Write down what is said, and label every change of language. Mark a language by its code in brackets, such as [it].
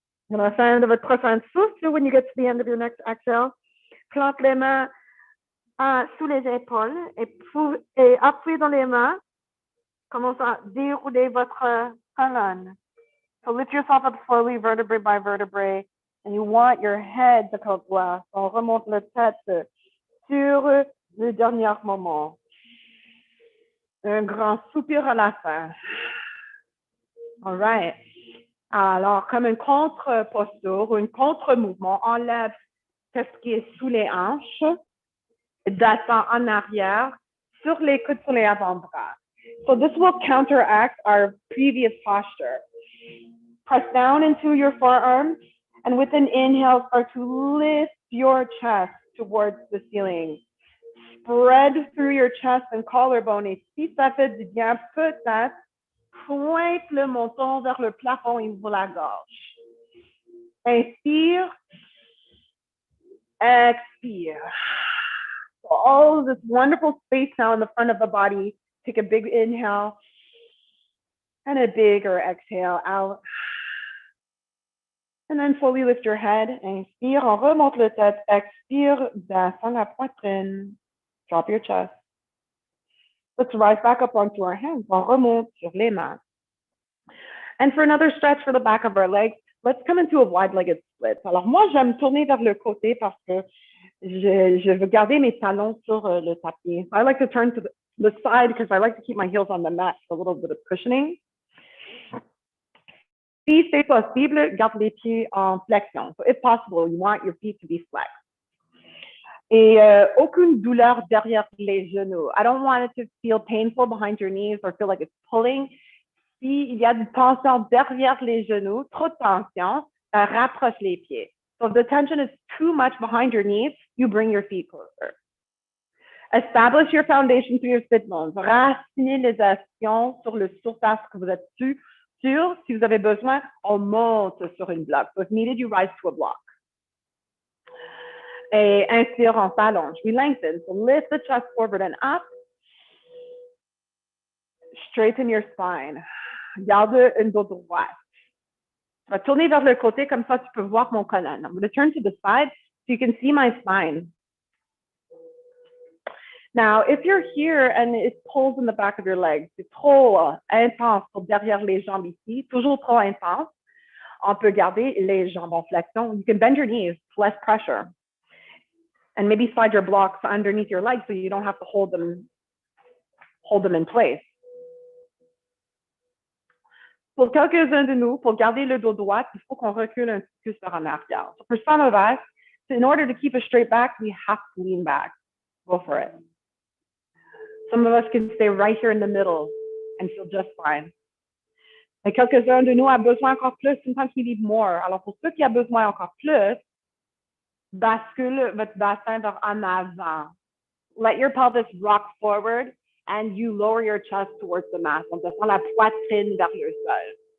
[fr] And à la fin de votre prochain souffle, [en] when you get to the end of your next exhale, [fr] plante les mains sous les épaules et appuyez dans les mains Commencez à dérouler votre colonne. [en] So lift yourself up slowly, vertebrae by vertebrae, and you want your head to come droit. [fr] On remonte la tête sur le dernier moment. Un grand soupir à la fin. [en] All right. [fr] Alors, comme une contre-posture ou un contre-mouvement, enlève ce qui est sous les hanches, descend en arrière, sur les coudes, sur les avant-bras. [en] So this will counteract our previous posture. Press down into your forearms, and with an inhale, start to lift your chest towards the ceiling. Spread through your chest and collarbone. [fr] Et si ça fait du bien, peut-être pointe le menton vers le plafond et ouvre la gorge. Inspire, expire. [en] So all of this wonderful space now in the front of the body. Take a big inhale and a bigger exhale out. And then slowly lift your head. [fr] Inspire, on remonte la tête. Expire, descend la poitrine. [en] Drop your chest. Let's rise back up onto our hands. [fr] On remonte sur les mains. [en] And for another stretch for the back of our legs, let's come into a wide-legged split. [fr] Alors moi, j'aime tourner vers le côté parce que je veux garder mes talons sur le tapis. [en] I like to turn to the side because I like to keep my heels on the mat for a little bit of cushioning. [fr] Si c'est possible, garde les pieds en flexion. [en] So if possible, you want your feet to be flexed. [fr] Et aucune douleur derrière les genoux. [en] I don't want it to feel painful behind your knees or feel like it's pulling. [fr] S'il y a du tension derrière les genoux, trop de tension, ça rapproche les pieds. [en] So if the tension is too much behind your knees, you bring your feet closer. Establish your foundation through your sit bones. [fr] Racinez les actions sur le surface que vous êtes sur. Si vous avez besoin, on monte sur une bloc. [en] So if needed, you rise to a block. [fr] Et inspire, on s'allonge. [en] We lengthen. So lift the chest forward and up. Straighten your spine. [fr] Garde une dos droite. Je vais tourner vers le côté, comme ça tu peux voir mon colonne. [en] I'm going to turn to the side so you can see my spine. Now, if you're here and it pulls in the back of your legs, [fr] c'est trop intense pour derrière les jambes ici, toujours trop intense, on peut garder les jambes en flexion. [en] You can bend your knees, less pressure. And maybe slide your blocks underneath your legs so you don't have to hold them in place. [fr] Pour quelques-uns de nous, pour garder le dos droit, il faut qu'on recule un petit peu sur en arrière. [en] So for some of us, in order to keep a straight back, we have to lean back. Go for it. Some of us can stay right here in the middle and feel just fine. [fr] Et quelques-uns de nous ont besoin encore plus. [en] Sometimes we need more. [fr] Alors pour ceux qui ont besoin encore plus, bascule votre bassin vers en avant. [en] Let your pelvis rock forward and you lower your chest towards the mat. [fr] On descend la poitrine vers le sol.